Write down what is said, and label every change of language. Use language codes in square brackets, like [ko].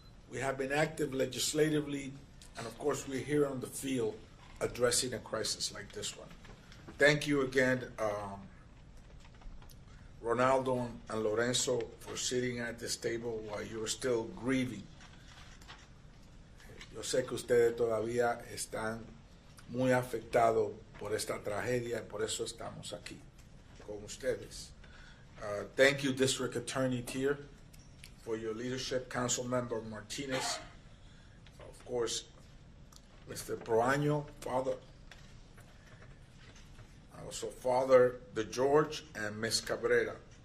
[en] We have been active legislatively, and of course we're here on the field addressing a crisis like this one. Thank you again, Ronaldo and Lorenzo, for sitting at this table while you're still grieving. [es] Yo sé que ustedes todavía están muy afectados por esta tragedia, por eso estamos aquí con ustedes. [en] Thank you, District Attorney Tier, for your leadership. Councilmember Martinez, of course, Mr. Proaño, Father, also Father DeGeorge, and Ms. Cabrera.